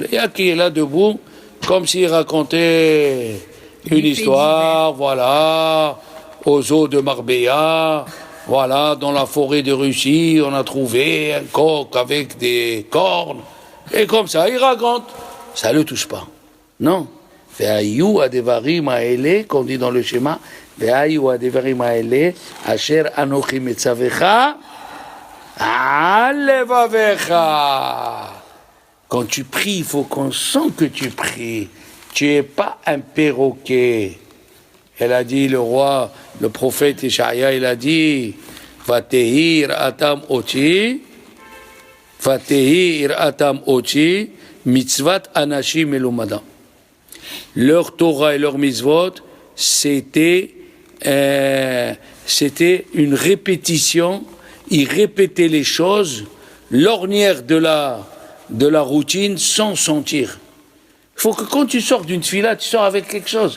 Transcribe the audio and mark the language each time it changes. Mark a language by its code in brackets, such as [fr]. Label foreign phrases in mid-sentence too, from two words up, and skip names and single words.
[fr] Il y a qui est là debout, comme s'il racontait une histoire, voilà, aux eaux de Marbella. Voilà, dans la forêt de Russie, on a trouvé un coq avec des cornes. Et comme ça, il raconte. Ça ne le touche pas. Non. [he] והיו הדברים האלה, [fr] qu'on dit dans le schéma, [he] והיו הדברים האלה אשר אנכי מצוך על לבבך. [fr] Quand tu pries, il faut qu'on sente que tu pries. Tu n'es pas un perroquet. Elle a dit, le roi, le prophète Ishaïa, il a dit, [he] ותהי יראתם אתי מצות אנשים מלמדה. [fr] Leur Torah et leur mitzvot, c'était une répétition. Ils répétaient les choses, l'ornière de la routine, sans sentir. Il faut que quand tu sors d'une tfila, tu sors avec quelque chose.